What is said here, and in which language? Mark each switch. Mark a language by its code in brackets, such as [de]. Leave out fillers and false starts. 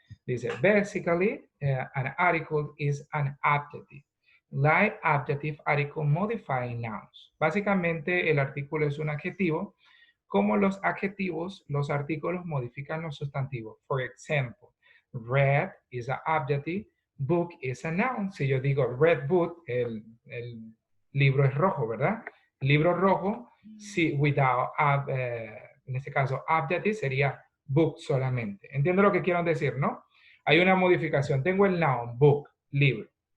[es] Dice, [en] basically, an article is an adjective. Like adjective, article modifying nouns. [es] Básicamente, el artículo es un adjetivo. Como los adjetivos, los artículos modifican los sustantivos. [en] For example, red is an adjective, book is a noun. [es] Si yo digo [en] red book, [es] el libro es rojo, ¿verdad? Libro rojo, si without, en este caso, adjective sería book solamente. ¿Entiendo lo que quiero decir, no? Hay una modificación. Tengo el noun, book, libro.